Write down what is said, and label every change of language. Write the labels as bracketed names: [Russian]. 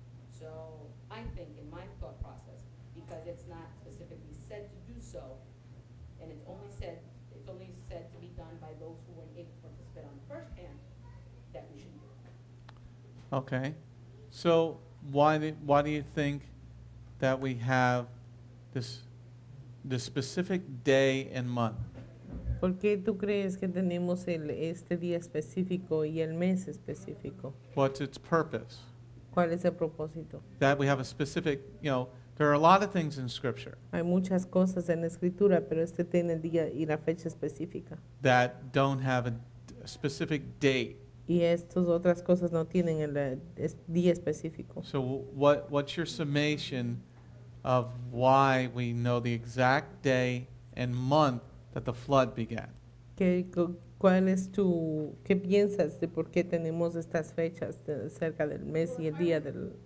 [English] So I think in my thought process, because it's not specifically said to do so, and it's only said to be done by those who weren't able to participate on the first hand, that we should do it. Okay. So why do you think that we have this specific day and month? [Spanish] ¿Por qué tú crees que tenemos este día específico y el mes específico? [English] What's its purpose? [Spanish] ¿Cuál es el propósito? [English] That we have a specific, there are a lot of things in Scripture [Spanish] Hay muchas cosas en la escritura, pero este tiene el día y la fecha específica. [English] that don't have a specific date. [Spanish] Y estas otras cosas no tienen el día específico. [English] So what's your summation of why we know the exact day and month that the flood began? [Spanish] ¿Cuál es qué piensas de por qué tenemos estas fechas cerca del mes y el día del